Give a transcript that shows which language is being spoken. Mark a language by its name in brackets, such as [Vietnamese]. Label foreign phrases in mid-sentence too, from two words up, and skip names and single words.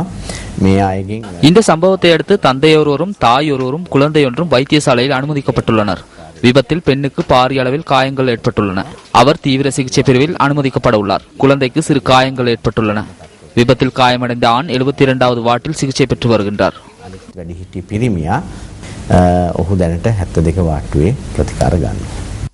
[Sinhala] මේ අයගෙන් [Tamil] இந்த சம்பவத்தை அடுத்து தந்தையொருவரும் தாயொருவரும் குழந்தையொன்றும் வைத்தியசாலையில் அனுமதிக்கப்பட்டுள்ளனர். விபத்தில் பெண்ணுக்கு பாரிய அளவில் காயங்கள் ஏற்பட்டுள்ளன. அவர் தீவிர சிகிச்சை பிரிவில் அனுமதிக்கப்பட உள்ளார். குழந்தைக்கு சிறு காயங்கள் ஏற்பட்டுள்ளன. விபத்தில் காயமடைந்த ஆண் 72வது வார்டில் சிகிச்சை பெற்று வருகின்றார். [Sinhala] වැඩිහිටි පිරිමියා ඔහු දැනට 72 වාට්ටුවේ ප්‍රතිකාර ගන්නවා.